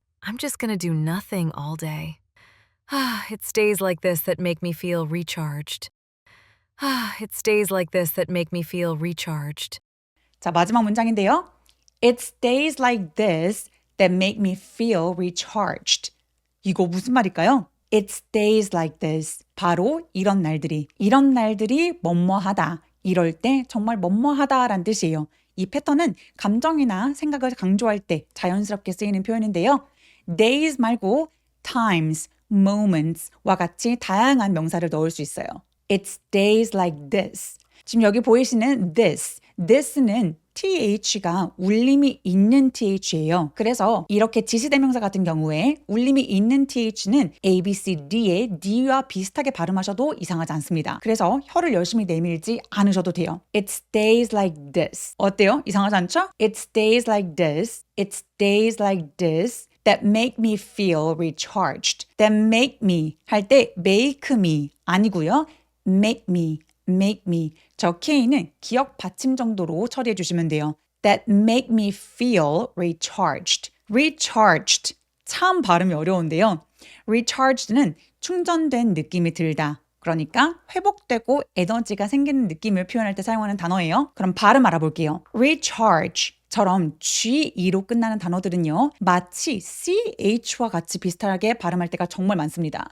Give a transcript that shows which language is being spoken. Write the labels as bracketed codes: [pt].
[en] I'm just gonna do nothing all day. It's days like this that make me feel recharged. It's days like this that make me feel recharged. [ko] 자, 마지막 문장인데요. [en] It's days like this that make me feel recharged. [ko] 이거 무슨 말일까요? [en] It's days like this. [ko] 바로 이런 날들이 뭐뭐하다. 이럴 때 정말 뭐뭐하다라는 뜻이에요. 이 패턴은 감정이나 생각을 강조할 때 자연스럽게 쓰이는 표현인데요. days 말고 times, moments와 같이 다양한 명사를 넣을 수 있어요. [en] It's days like this. [ko] 지금 여기 보이시는 this는 TH가 울림이 있는 TH예요. 그래서 이렇게 지시대명사 같은 경우에 울림이 있는 TH는 A, B, C, D의 D와 비슷하게 발음하셔도 이상하지 않습니다. 그래서 혀를 열심히 내밀지 않으셔도 돼요. [en] It's days like this. [ko] 어때요? 이상하지 않죠? [en] It's days like this. It's days like this that make me feel recharged. That make me [ko] 할 때 [en] make me [ko] 아니고요. [en] make me. [ko] 저 K는 기억 받침 정도로 처리해 주시면 돼요. [en] That make me feel recharged. [ko] recharged. 참 발음이 어려운데요. recharged는 충전된 느낌이 들다. 그러니까 회복되고 에너지가 생기는 느낌을 표현할 때 사용하는 단어예요. 그럼 발음 알아볼게요. recharge처럼 G-E로 끝나는 단어들은요. 마치 CH와 같이 비슷하게 발음할 때가 정말 많습니다.